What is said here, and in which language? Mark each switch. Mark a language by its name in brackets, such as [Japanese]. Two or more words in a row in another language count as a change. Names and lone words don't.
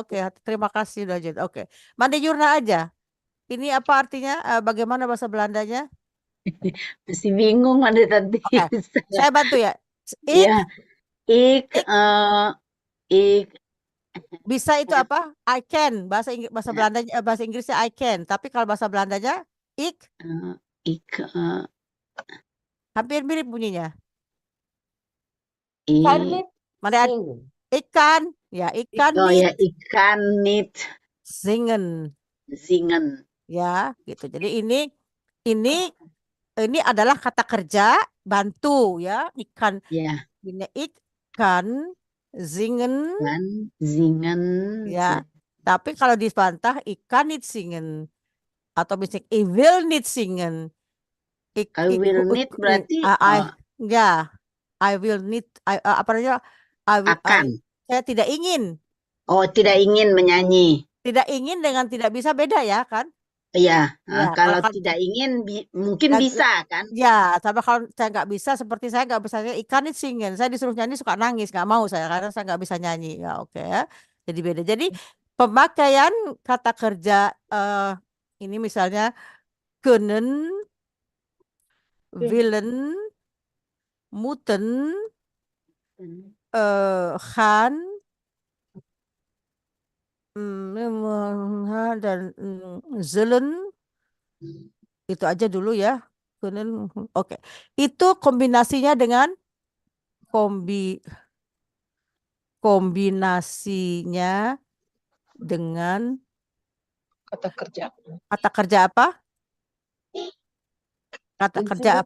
[Indonesian] Oke, terima kasih Dajit. Oke, Mande Yurna aja. Ini apa artinya? Bagaimana bahasa Belandanya? Masih bingung Mande Tati. Saya bantu ya. [Dutch] Ik [Indonesian] bisa itu apa? [English] I can. [Indonesian] Bahasa Belandanya, bahasa Inggrisnya [English] I can. [Indonesian] Tapi kalau bahasa Belandanya ik hampir mirip bunyinya. [Dutch] Ikan. Ya, ikan. Oh ya, ikan niet zingen. [Indonesian] Ya, gitu. Jadi ini adalah kata kerja bantu ya, ikan. [Dutch] Ini ikan zingen. [Indonesian] Ya. Tapi kalau dibantah [Dutch] ikan niet zingen [Indonesian] atau misalnya [English] I will [Dutch] niet zingen. [English] I will niet berarti I will need [Indonesian] apa namanya? Akan. Saya tidak ingin. Oh, tidak ingin menyanyi. Tidak ingin dengan tidak bisa beda ya kan? Iya, Ya, kalau kan tidak ingin mungkin dan bisa kan? ya, sama kalau saya nggak bisa seperti saya nggak bisa nyanyi, ikan itu singin. Saya disuruh nyanyi suka nangis, nggak mau saya karena saya nggak bisa nyanyi. Ya oke ya. Jadi beda. Jadi pemakaian kata kerja ini misalnya [Dutch] kunnen, willen, moeten, gaan, [Indonesian] dan zullen itu aja dulu ya. Kunnen, oke. Itu kombinasinya dengan kombinasinya dengan Kata kerja. kata kerja apa? Kata kerja apa?